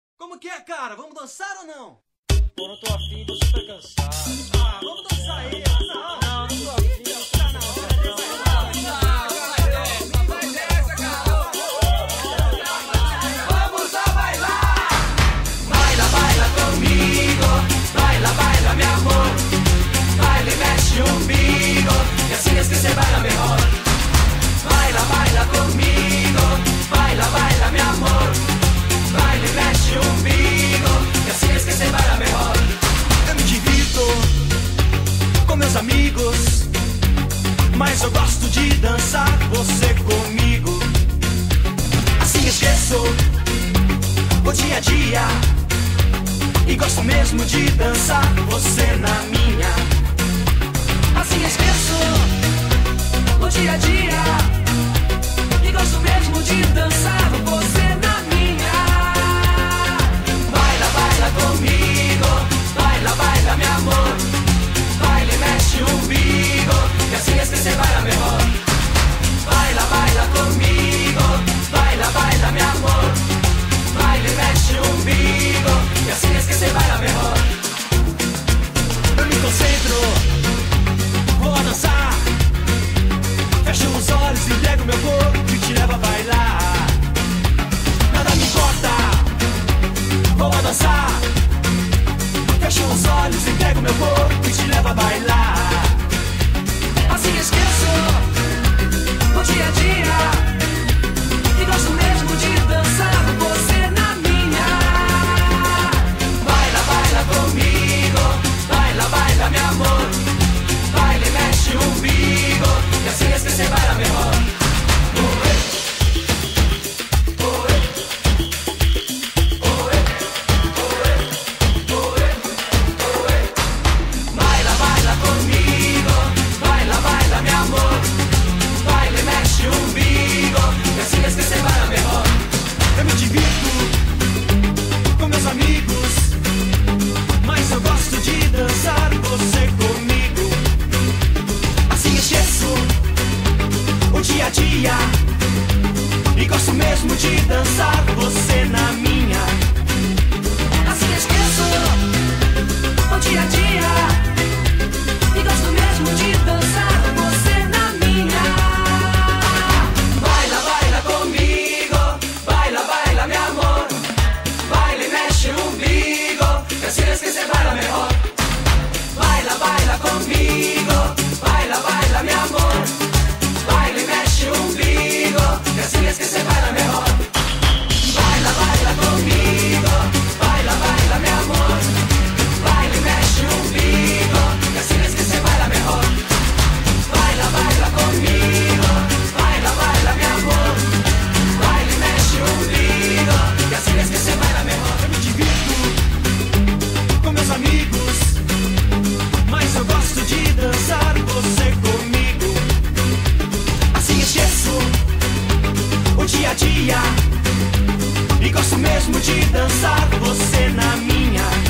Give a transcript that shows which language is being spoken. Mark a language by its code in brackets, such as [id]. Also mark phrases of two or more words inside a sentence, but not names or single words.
[pt] Como que é, cara? Vamos dançar ou não? Pô, não tô afim, tô super cansado. Ah, vamos dançar aí. Não, não tô afim, não tá não. [es] Vamos a bailar. Baila, baila comigo. Baila, baila, mi amor. Baila y [pt] mexe o umbigo. [es] Y así es que se baila mejor. Baila, baila conmigo. Baila, baila, mi amor. Baila y [pt] mexe o umbigo. [es] Y así es que se baila mejor. [pt] Eu me divirto com meus amigos, mas eu gosto de dançar você comigo. Assim esqueço o dia a dia e gosto mesmo de dançar você na minha. Assim esqueço o dia a dia e gosto mesmo de dançar você na minha. [es] Baila, baila comigo. Baila, baila, mi amor. Baila y [pt] mexe o umbigo. [es] Y así es que se baila mejor. Baila, baila conmigo. Baila, baila, mi amor. Baila y [pt] mexe o umbigo. [es] Y así es que se baila mejor. [pt] Eu me concentro, vou a dançar. Fecho os olhos, entrego meu corpo e te levo a bailar. Nada me importa, vou a dançar. Fecho os olhos, entrego meu corpo e te levo a bailar. Assim esqueço o dia a dia e gosto mesmo de dançar você na minha. [es] Baila, baila comigo. Baila, baila, mi amor. Baila y [pt] mexe o umbigo. [es] Y así es que se baila mejor. Baila, baila conmigo. Baila, baila, mi amor. Baila y [pt] mexe o umbigo. [es] Y así es que se baila mejor. [pt] Eu me divirto com meus amigos, mas eu gosto de dançar você comigo. Assim esqueço o dia a dia e gosto mesmo de dançar você na minha. Assim esqueço o dia a dia e gosto mesmo de dançar você na minha. [es] Baila, baila comigo. Baila, baila, mi amor. Baila y [pt] mexe o umbigo. [es] Y así es que se baila mejor. Baila, baila conmigo. Baila, baila, mi amor. Baila y [pt] mexe o umbigo. [es] Y así es que se baila mejor. Baila, baila conmigo. Baila, baila, mi amor. Baila y [pt] mexe o umbigo. [es] Y así es que se baila mejor. Baila, baila conmigo. Baila, baila, mi amor. Baila y [pt] mexe o umbigo. [es] Y así es que se baila mejor. [pt] Eu me divirto com meus amigos, mas eu gosto de dançar você comigo. Assim esqueço o dia a dia e gosto mesmo de dançar você na minha.